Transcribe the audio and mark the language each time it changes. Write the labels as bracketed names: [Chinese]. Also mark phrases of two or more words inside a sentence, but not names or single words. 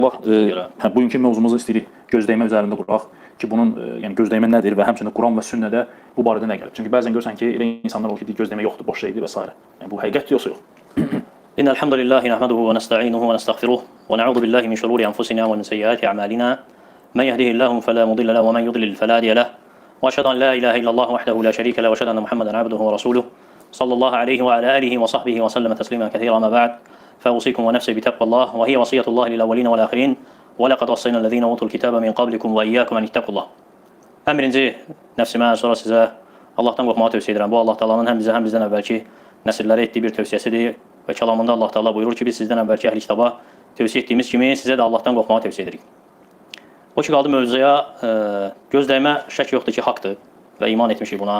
[Azerbaijani] Bugünkü mövzumuzu istəyirik gözləmə üzərində quraq ki, bunun yəni gözləmə nədir və həmçinin Quran və sünnədə bu barədə nə gəlir? Çünki bəzən görürsən ki, elə insanlar olur ki, gözləmə yoxdur, boş şeydir və s. Yəni bu həqiqətdir yoxsa yox? [Arabic] إن الحمد لله نحمده ونستعينه ونستغفره ونعوذ بالله من شرور أنفسنا ومن سيئات أعمالنا. من يهده الله فلا مضل له ومن يضلل فلا هادي له وأشهد أن لا إله إلا الله وحده لا شريك له وأشهد أن محمدا عبده ورسوله. صلى الله عليه وعلى آله وصحبه وسلم تسليما كثيرا أما بعد. فأوصيكم ونفسي بتقوى الله وهي وصية الله للأولين والآخرين ولقد وصينا الذين أوتوا الكتاب من قبلكم وإياكم أن اتقوا الله. [Azerbaijani] Ən birinci nəfsimə, sonra sizə Allahdan qorxmağı tövsiyə edirəm. Bu Allah Taala'nın həm bizə, həm bizdən əvvəlki nəsillərə etdiyi bir tövsiyəsidir və kəlamında Allah Taala buyurur ki, biz sizdən əvvəlki əhli kitaba tövsiyə etdiyimiz kimi sizə də Allahdan qorxmağı tövsiyə edirik. O ki qaldı mövzuya, gözləmə şək yoxdur ki, haqdır və iman etmişik buna.